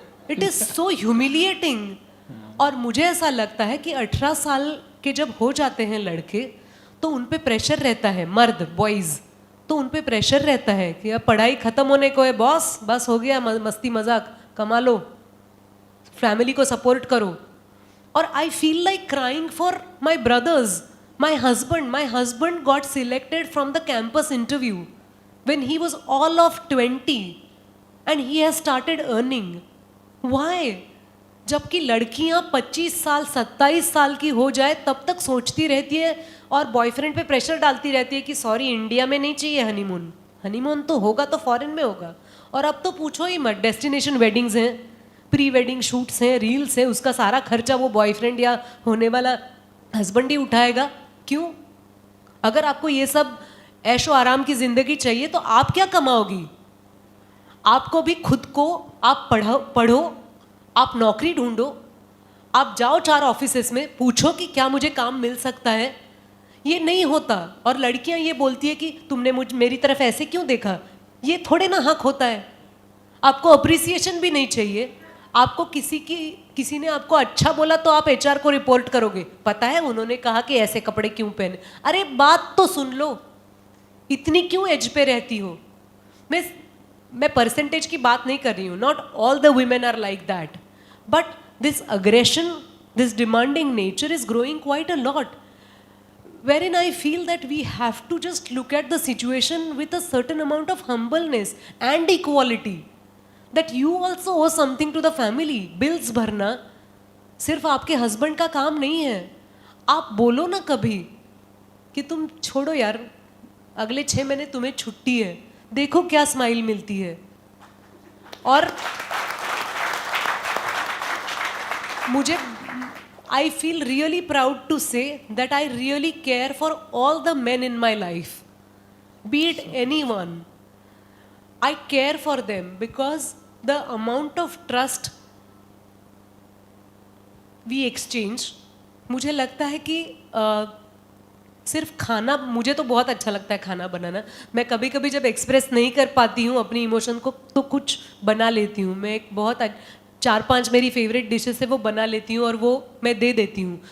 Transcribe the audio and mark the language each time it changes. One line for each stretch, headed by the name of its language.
English: It is so humiliating.
Hindi: और मुझे ऐसा लगता है कि 18 साल के जब हो जाते हैं लड़के, तो उन पे प्रेशर रहता है, मर्द बॉयज़, तो उन पे प्रेशर रहता है कि अब पढ़ाई ख़त्म होने को है बॉस, बस हो गया, मस्ती मजाक, कमा लो, फैमिली को सपोर्ट करो।
English: और I feel like crying for my brothers. My husband got selected from the campus interview when he was all of 20 and he has started earning. Why?
Hindi: जबकि लड़कियां 25 साल 27 साल की हो जाए तब तक सोचती रहती है और बॉयफ्रेंड पे प्रेशर डालती रहती है कि सॉरी इंडिया में नहीं चाहिए हनीमून, हनीमून तो होगा तो फॉरेन में होगा। और अब तो पूछो ही मत, डेस्टिनेशन वेडिंग्स हैं, प्री वेडिंग शूट्स हैं, रील्स हैं, उसका सारा खर्चा वो बॉयफ्रेंड या होने वाला हस्बैंड ही उठाएगा। क्यों? अगर आपको ये सब ऐशो आराम की जिंदगी चाहिए तो आप क्या कमाओगी? आपको भी खुद को आप पढ़ो, आप नौकरी ढूंढो, आप जाओ 4 ऑफिसेस में, पूछो कि क्या मुझे काम मिल सकता है। ये नहीं होता। और लड़कियां ये बोलती है कि तुमने मेरी तरफ ऐसे क्यों देखा। ये थोड़े ना हक होता है। आपको अप्रिसिएशन भी नहीं चाहिए। आपको किसी ने आपको अच्छा बोला तो आप HR को रिपोर्ट करोगे, पता है उन्होंने कहा कि ऐसे कपड़े क्यों पहने। अरे बात तो सुन लो, इतनी क्यों एज पे रहती हो? मैं परसेंटेज की बात नहीं कर रही हूँ,
English: Not all the women are like that, but this aggression, this demanding nature is growing quite a lot, wherein I feel that we have to just look at the situation with a certain amount of humbleness and equality, that you also owe something to the family.
Hindi: Bills भरना सिर्फ आपके husband का काम नहीं है। आप बोलो ना कभी कि तुम छोड़ो यार, अगले 6 महीने तुम्हें छुट्टी है, देखो क्या स्माइल मिलती है। और मुझे
English: I feel really proud to say that I really care for all the men in my life, be it anyone. I care for them because the amount of trust we exchange.
Hindi: मुझे लगता है कि सिर्फ खाना, मुझे तो बहुत अच्छा लगता है खाना बनाना। मैं कभी कभी जब एक्सप्रेस नहीं कर पाती हूँ अपनी इमोशन को तो कुछ बना लेती हूँ। मैं एक बहुत 4-5 मेरी फेवरेट डिशेस है वो बना लेती हूँ और वो मैं दे देती हूँ।